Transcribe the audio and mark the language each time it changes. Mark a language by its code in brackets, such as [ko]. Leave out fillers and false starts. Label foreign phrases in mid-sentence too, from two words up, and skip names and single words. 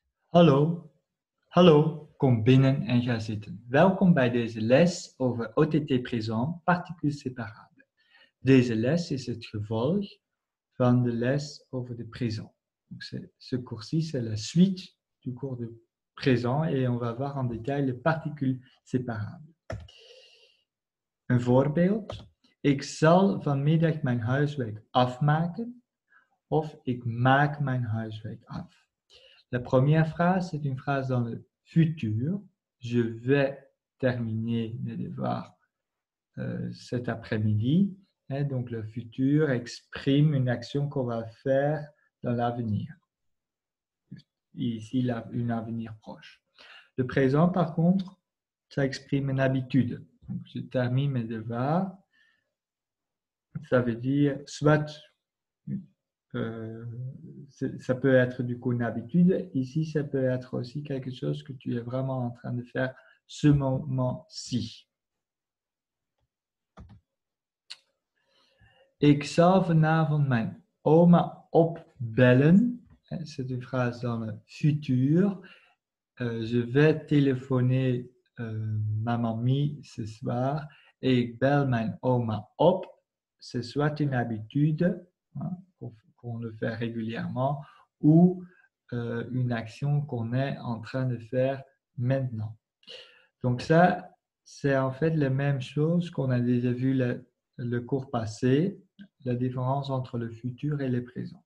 [nl] Hallo, hallo, kom binnen en ga zitten. Welkom bij deze les over OTT présent, [fr] particules séparables. [nl] Deze les is het gevolg van de les over de présent. [fr] Donc ce cours-ci, c'est la suite du cours de présent et on va voir en détail les particules séparables. [nl] Een voorbeeld. Ik zal vanmiddag mijn huiswerk afmaken of ik maak mijn huiswerk af. [fr] La première phrase, c'est une phrase dans le futur. Je vais terminer mes devoirs cet après-midi. Donc, le futur exprime une action qu'on va faire dans l'avenir. Ici, un avenir proche. Le présent, par contre, ça exprime une habitude. Donc, je termine mes devoirs. Ça veut dire soit ça peut être du coup une habitude. Ici, ça peut être aussi quelque chose que tu es vraiment en train de faire ce moment-ci. [nl] Ik zal vanavond mijn oma opbellen. [fr] C'est une phrase dans le futur. Je vais téléphoner ma mamie ce soir et [nl] ik bel mijn oma op. [fr] C'est soit une habitude, qu'on le fait régulièrement, ou une action qu'on est en train de faire maintenant. Donc ça, c'est en fait la même chose qu'on a déjà vu le cours passé, la différence entre le futur et le présent.